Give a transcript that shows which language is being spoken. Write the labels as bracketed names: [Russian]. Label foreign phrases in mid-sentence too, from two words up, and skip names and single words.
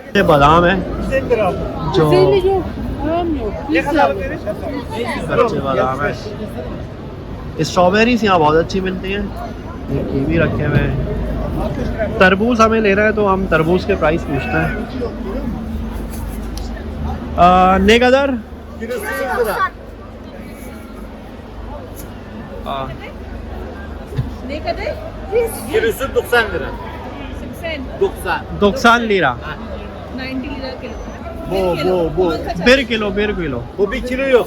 [Hindi] ये बादाम है जो कच्चे बादाम है। स्ट्रॉबेरीज यहाँ बहुत अच्छी मिलती हैं, ये कीवी रखे हुए हैं। तरबूज हमें ले रहे हैं तो हम तरबूज के प्राइस पूछते हैं। [Turkish] ne kadar Ne kadar? Kilosu 90 lira. 90. [Hindi] 90 लीरा [Turkish] 90 lira kilo. Bu. bir किलो Bu 1 kilo yok.